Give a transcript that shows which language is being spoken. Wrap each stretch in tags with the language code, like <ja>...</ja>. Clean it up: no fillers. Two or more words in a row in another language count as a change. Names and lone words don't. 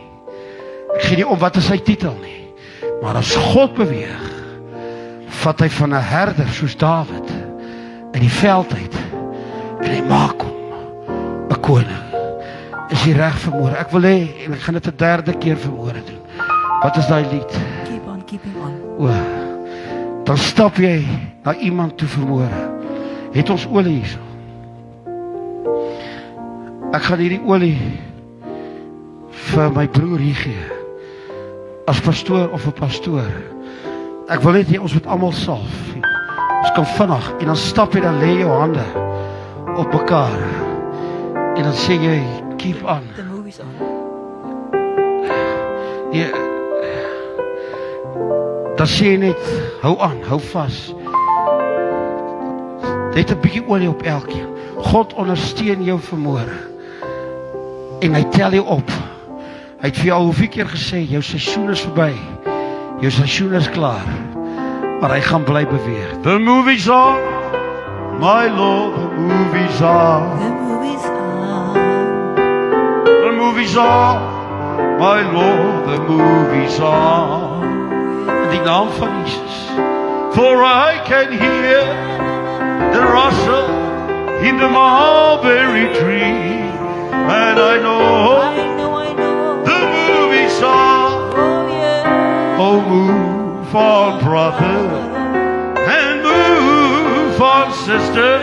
<af>Ek gee nie om wat is sy titel nie. Maar as God beweeg, vat hy van 'n herder soos Dawid in die veld uit en hy maak hom 'n koning. Is jy reg vanmôre? Ek wil hê, en ek gaan dit 'n derde keer vanmôre doen. Wat is daai lied?</af> <en>Keep on keeping on.</en> <af>O, dan stap jy na iemand toe vanmôre. Het ons olie hierso? Ek gaan hierdie olie vir my broer hier gee. As pastoor of 'n pastoor. Ek wil net hê ons moet almal salf. Ons kan vinnig, en dan stap jy, dan lê jou hande op mekaar. En dan sê jy,</af> <en>keep on. The movie's on.</en> <af>Ja, dan sê jy net, hou aan, hou vas. Net 'n bietjie olie op elkeen. God ondersteun jou vanmôre. En hy tel jou op. Hy het vir jou hoeveel keer gesê, jou seisoen is verby. Jou seisoen is klaar. Maar hy gaan bly beweeg.</af> <en>The movie's on, my Lord, the movie's on. The movie's on. The movie's on, my Lord, the movie's on.</en> <af>In die naam van Jesus.</af> <en>For I can hear the rustle in the mulberry tree, and I know I know. the move on, brother, and move on, sister.</en>